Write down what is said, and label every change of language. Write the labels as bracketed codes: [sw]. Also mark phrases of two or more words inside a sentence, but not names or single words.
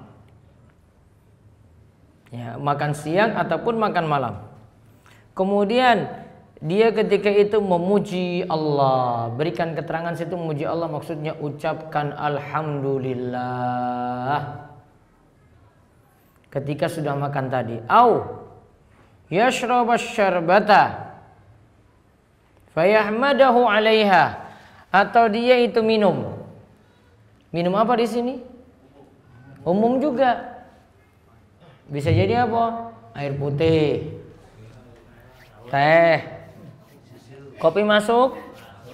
[id] Ya, makan siang ataupun makan malam. Kemudian dia ketika itu memuji Allah, berikan keterangan situ memuji Allah, maksudnya ucapkan alhamdulillah ketika sudah makan tadi. [ar] أو يشرب الشربة فيحمده عليها, [id] atau dia itu minum. Minum apa di sini? Umum juga. Bisa jadi apa? Air putih, teh, kopi masuk?